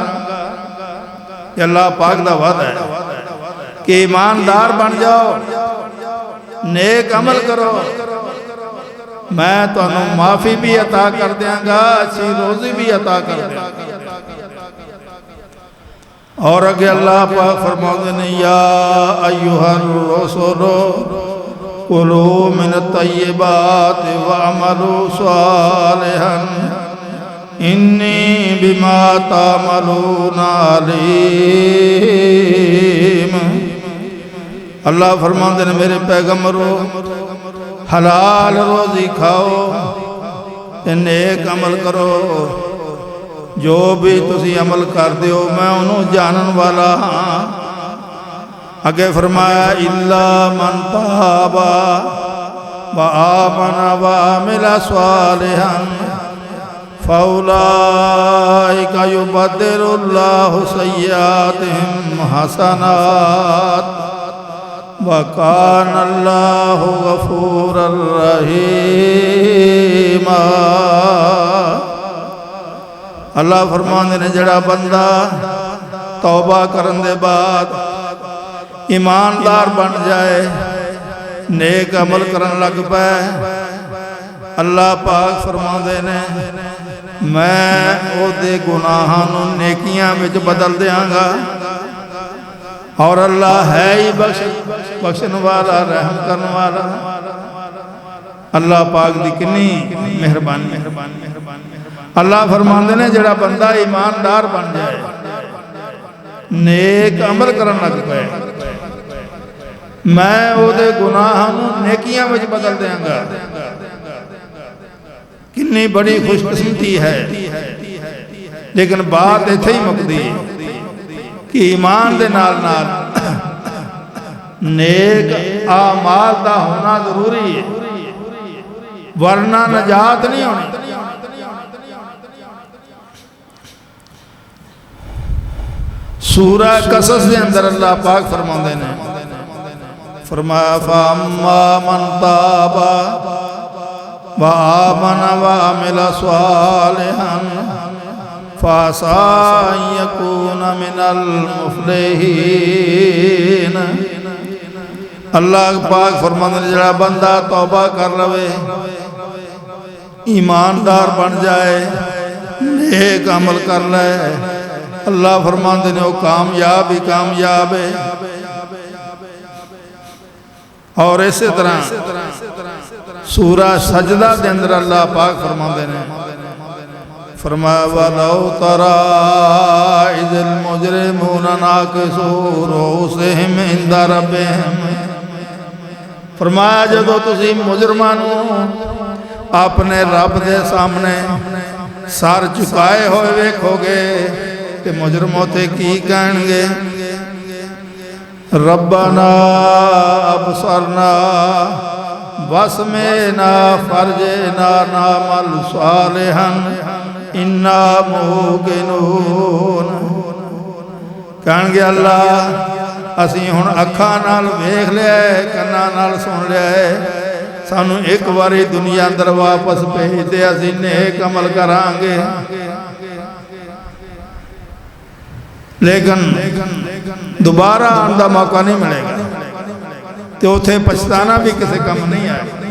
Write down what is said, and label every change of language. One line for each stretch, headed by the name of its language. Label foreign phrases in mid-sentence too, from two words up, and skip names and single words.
Punjabi: یہ اللہ پاک دا وعدہ ہے کہ ایماندار بن جاؤ، نیک عمل کرو میں تانوں معافی بھی عطا کر دیاں گا اچھی روزی بھی عطا کر دیاں گا اور اگے اللہ پاک فرماتے ہیں
Arabic: یا ایھا الرسول کلوا من الطیبات واعملوا صالحا انی بما تعملون
Punjabi: علیم اللہ فرماتے ہیں میرے پیغمبرو حلال روزی کھاؤ نیک عمل کرو جو بھی تسی عمل کر دیو میں انہوں جانن والا ہاں اگے فرمایا
Arabic: الا من تاب وآمن وعمل صالحا فاولئک یبدل اللہ سیئاتہم حسنات وَكَانَ اللَّهُ غَفُورًا رَحِيمًا
Punjabi: اللہ فرماندے نے جڑا بندہ توبہ کرن دے بعد ایماندار بن جائے نیک عمل کرن لگ پائے اللہ پاک فرماندے نے میں او دے گناہاں نوں نیکیاں وچ بدل دیاں گا اور اللہ ہے ہی بخشن والا رحم کرنے والا اللہ پاک دی کنی مہربانی اللہ فرماندے نے جڑا بندہ ایماندار بن جائے نیک عمل کرن لگ پائے میں او دے گناہاں نوں نیکیاں وچ بدل دیاں گا کنی بڑی خوش قسمتی ہے لیکن بات ایتھے ہی مکدی کہ ایمان دے نال نال نیک اعمال دا ہونا ضروری ہے ورنہ نجات نہیں ہونی سورہ قصص دے اندر اللہ پاک فرماندے نے فرمایا
Arabic: فَأَمَّا مَنْ تَابَ وَآمَنَ وَعَمِلَ صَالِحًا فَعَسَىٰ أَن يَكُونَ مِنَ الْمُفْلِحِينَ
Punjabi: اللہ پاک فرماندے نے جڑا بندہ توبہ کر لوے ایماندار بن جائے نیک عمل کر لے اللہ فرماندے نے وہ کامیاب ہی کامیاب ہے اور اسی طرح سورہ سجدہ دے اندر اللہ پاک فرماندے نے فرمایا
Arabic: وَلَوْ تَرَىٰ إِذِ الْمُجْرِمُونَ نَاكِسُو رُءُوسِهِمْ عِندَ رَبِّهِمْ
Punjabi: فرمایا جدو تسی مجرمانوں اپنے رب دے سامنے سر چکائے ہوئے ویکھو گے کہ مجرموں تے کی کہیں گے
Arabic: ربنا ابصرنا واسمعنا فرجنا نعمل صالحا انا موقنون
Punjabi: کہیں گے اللہ اسی ہن اکھاں نال ویکھ لیا ہے کناں نال سن لیا ہے سانو ایک باری دنیا اندر واپس بھیج دے اسی نیک عمل کران گے لیکن دوبارہ آن دا موقع نہیں ملے گا تو اتھے پچھتانا بھی کسی کم نہیں آئے